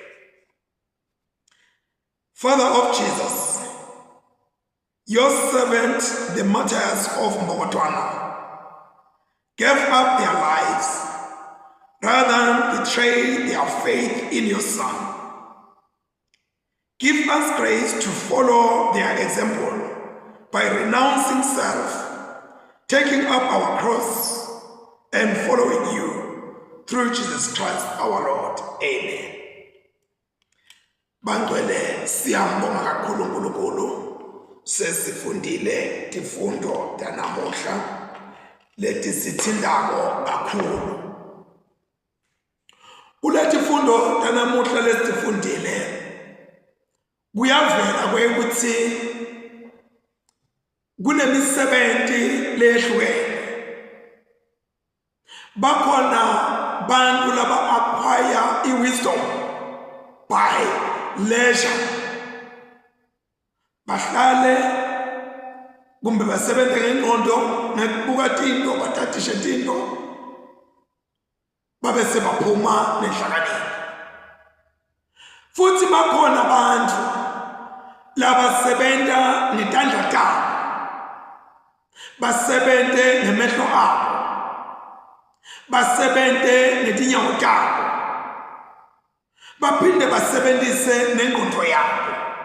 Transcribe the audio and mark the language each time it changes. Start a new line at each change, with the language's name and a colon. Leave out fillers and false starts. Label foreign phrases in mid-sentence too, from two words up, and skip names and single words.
English: Father of Jesus, your servant, the martyrs of Mbokotwana, gave up their lives rather than betray their faith in your Son. Give us grace to follow their example by renouncing self, taking up our cross, and following you through Jesus Christ our Lord. Amen.
Swati: Bangcwele siyambonga kakhulu uNkulunkulu sesifundile tifundo tanamuhla leti sithindako kakhulu. Kuletifundo tanamuhla lesifundile kuyavela ukuthi kunemisebenzi lehlukene. Bakhona bantu laba
English: acquire i-wisdom by leisure.
Swati: Bahlale kumbe basebenze ngengqondo ngekubuka tinto bathathishe tinto babe sebaphuma nenhlakanipho. Futhi bakhona abantu labasebenta ngetandla tabo, basebente ngemehlo abo, basebente ngetinyawo tabo, baphinde basebenzise nengqondo yabo.